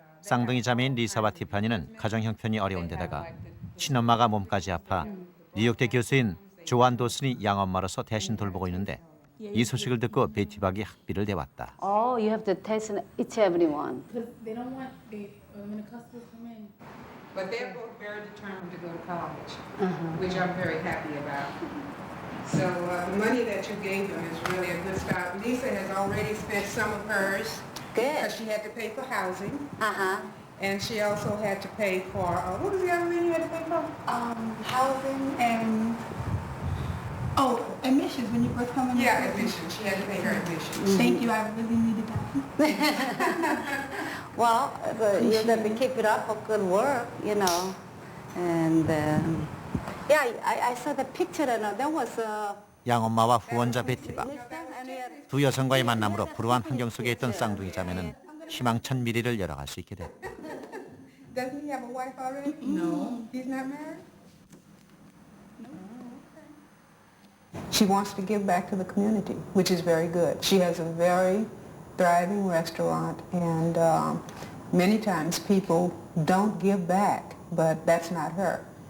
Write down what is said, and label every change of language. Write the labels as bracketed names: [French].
[Korean] 쌍둥이 자매인 리사와 티파니는 가정 형편이 어려운 데다가 친엄마가 몸까지 아파 뉴욕대 교수인 조안 도슨이 양엄마로서 대신 돌보고 있는데 이 소식을 듣고 베티박이 학비를 대왔다. [English] Oh, you have to test each everyone. because they don't want when the customers come in. But they're both very determined to go to college, which I'm very happy about. So the money that you gave them is really a good start. Lisa has already spent some of hers. Good. Because she had to pay for housing. Uh-huh. And she also had to pay for, what was the other thing you had to pay for? Housing and, admissions when you first come in. Yeah, admissions. She had to pay her admissions. Thank you, I really needed that. Well, you're going to keep it up for good work, you know. And yeah, I saw the picture and that was [Korean] 양엄마와 후원자 베티박. 두 여성과의 만남으로 불우한 환경 속에 있던 쌍둥이 자매는 희망찬 미래를 열어갈 수 있게 됐다. [English] Doesn't he have a wife already? No. He's not married? No. She wants to give back to the community, which is very good. She has a very thriving restaurant, and many times people don't give back, but that's not her.